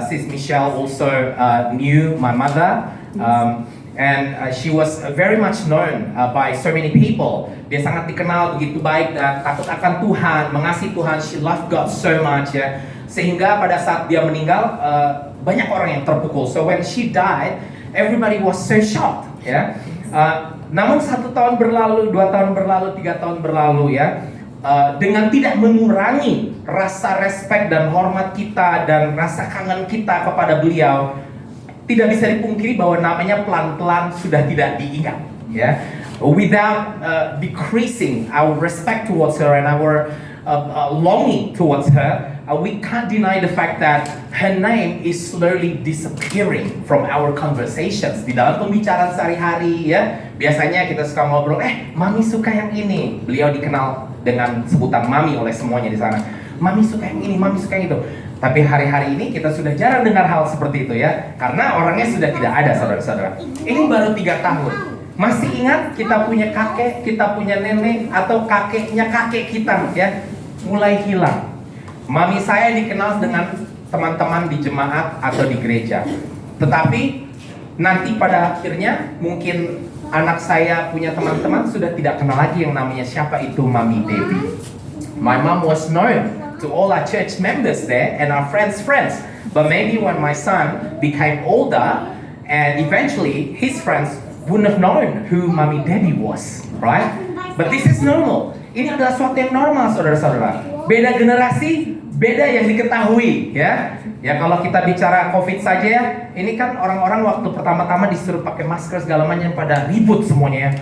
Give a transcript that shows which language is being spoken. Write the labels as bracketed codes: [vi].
[en] Sis Michelle also knew my mother. And she was very much known by so many people. [id] Dia sangat dikenal begitu baik dan takut akan Tuhan, mengasihi Tuhan. [en] She loved God so much [id] ya. Sehingga pada saat dia meninggal, banyak orang yang terpukul. [en] So when she died, everybody was so shocked ya. [id] Namun 1 tahun berlalu, 2 tahun berlalu, 3 tahun berlalu ya, dengan tidak mengurangi rasa respect dan hormat kita dan rasa kangen kita kepada beliau, tidak bisa dipungkiri bahwa namanya pelan-pelan sudah tidak diingat ya. [en] Without decreasing our respect towards her and our longing towards her, we can't deny the fact that her name is slowly disappearing from our conversations. [id] Di dalam pembicaraan sehari-hari ya, biasanya kita suka ngobrol, mami suka yang ini. Beliau dikenal dengan sebutan mami oleh semuanya di sana. Mami suka yang ini, mami suka yang itu. Tapi hari-hari ini kita sudah jarang dengar hal seperti itu ya, karena orangnya sudah tidak ada, saudara-saudara. Ini baru 3 tahun. Masih ingat kita punya kakek, kita punya nenek, atau kakeknya kakek kita ya, mulai hilang. Mami saya dikenal dengan teman-teman di jemaat atau di gereja. Tetapi nanti pada akhirnya mungkin anak saya punya teman-teman sudah tidak kenal lagi yang namanya siapa itu Mami Debbie. [en] My mom was known to all our church members there and our friends' friends. But maybe when my son became older and eventually his friends wouldn't have known who Mami Debbie was, right? But this is normal. [id] Ini adalah suatu yang normal, saudara-saudara. Beda generasi, beda yang diketahui, ya. Ya kalau kita bicara COVID saja ya, ini kan orang-orang waktu pertama-tama disuruh pakai masker segala macam pada ribut semuanya ya.